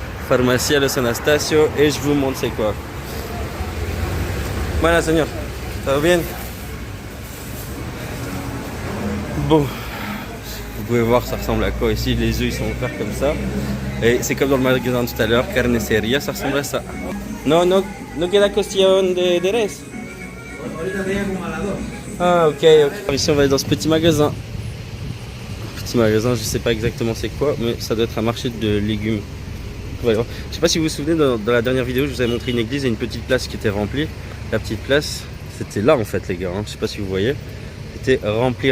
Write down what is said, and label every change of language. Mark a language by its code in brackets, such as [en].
[fr] Pharmacie à Los Anastasio, et je vous montre c'est quoi. Voilà, señor, ça va bien? Bon, vous pouvez voir ça ressemble à quoi ici. Les œufs ils sont offerts comme ça. Et c'est comme dans le magasin tout à l'heure, carniceria, ça ressemble à ça. [es] No queda cuestión de res. Ah ok. [fr] Ici on va aller dans ce petit magasin. Petit magasin, je sais pas exactement c'est quoi, mais ça doit être un marché de légumes. Voilà. Je sais pas si vous vous souvenez, dans la dernière vidéo je vous avais montré une église et une petite place qui était remplie. La petite place, c'était là en fait les gars, hein. Je sais pas si vous voyez. C'était rempli.